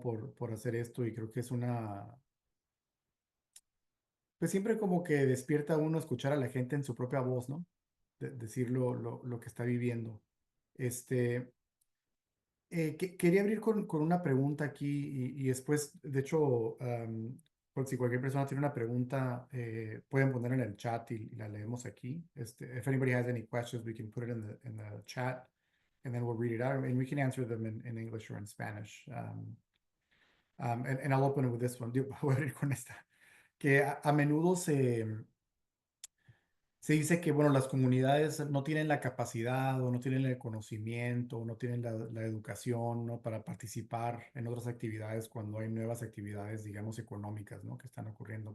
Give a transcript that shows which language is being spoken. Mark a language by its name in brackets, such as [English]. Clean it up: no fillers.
[Spanish] Por hacer esto y creo que es pues siempre como que despierta a uno escuchar a la gente en su propia voz, ¿no? Decir lo que está viviendo. Este, quería abrir con una pregunta aquí y después, de hecho, por si cualquier persona tiene una pregunta, pueden ponerla en el chat y la leemos aquí. [English] If anybody has any questions, we can put it in the chat and then we'll read it out and we can answer them in English or in Spanish. And I'll open it with this one. [Spanish] Voy a abrir con esta. Que a menudo se dice que, bueno, las comunidades no tienen la capacidad o no tienen el conocimiento o no tienen la educación, ¿no? Para participar en otras actividades cuando hay nuevas actividades, digamos, económicas, ¿no? Que están ocurriendo.